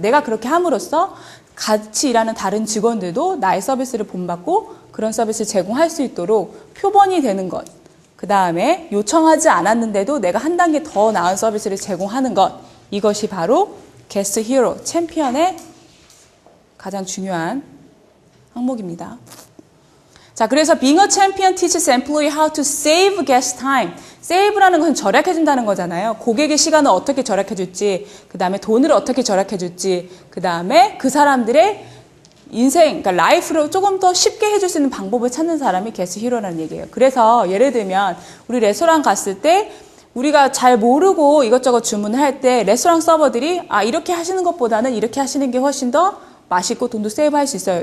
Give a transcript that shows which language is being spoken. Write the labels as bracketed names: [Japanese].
[Korean] 내가 그렇게 함으로써 같이 일하는 다른 직원들도 나의 서비스를 본받고 그런 서비스를 제공할 수 있도록 표본이 되는 것. 그 다음에 요청하지 않았는데도 내가 한 단계 더 나은 서비스를 제공하는 것. 이것이 바로 게스트 히어로, 챔피언의 가장 중요한 항목입니다. [English] 자, 그래서 being a champion teaches employee how to save guest time. [Korean] save라는 것은 절약해준다는 거잖아요. 고객의 시간을 어떻게 절약해줄지, 그 다음에 돈을 어떻게 절약해줄지, 그 다음에 그 사람들의 인생, 그러니까 라이프를 조금 더 쉽게 해줄 수 있는 방법을 찾는 사람이 게스트 히어로라는 얘기예요. 그래서 예를 들면 우리 레스토랑 갔을 때 우리가 잘 모르고 이것저것 주문을 할 때 레스토랑 서버들이 이렇게 하시는 것보다는 이렇게 하시는 게 훨씬 더 맛있고 돈도 세이브할 수 있어요.